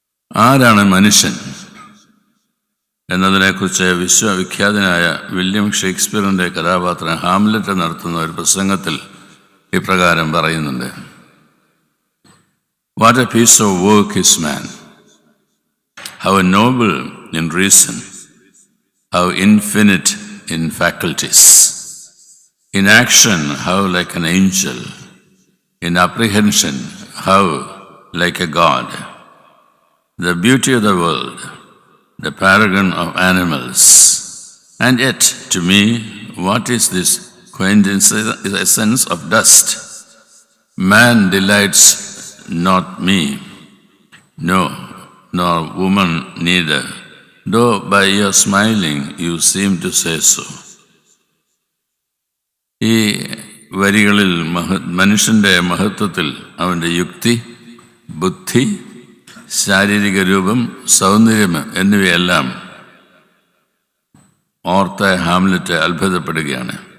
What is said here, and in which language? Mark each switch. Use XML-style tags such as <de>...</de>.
<ml>ആരാണ് മനുഷ്യൻ എന്നതിനെക്കുറിച്ച് വിശ്വവിഖ്യാതനായ വില്യം ഷേക്സ്പിയറിൻ്റെ കഥാപാത്രം ഹാംലെറ്റ് നടത്തുന്ന ഒരു പ്രസംഗത്തിൽ ഇപ്രകാരം പറയുന്നുണ്ട്:</ml> <en>What a piece of work is man! How noble in reason, how infinite in faculties. In action, how like an angel. In apprehension, how like a god. The beauty of the world, the paragon of animals. And yet, to me, what is this quintessence of dust? Man delights not me, no, nor woman neither, though by your smiling you seem to say so.</en> <ml>ഈ വരികളിൽ മനുഷ്യൻ്റെ മഹത്വത്തിൽ അവൻ്റെ യുക്തി, ബുദ്ധി, ശാരീരിക രൂപം, സൗന്ദര്യം എന്നിവയെല്ലാം ഓർത്ത് ഹാംലെറ്റ് അത്ഭുതപ്പെടുകയാണ്.</ml>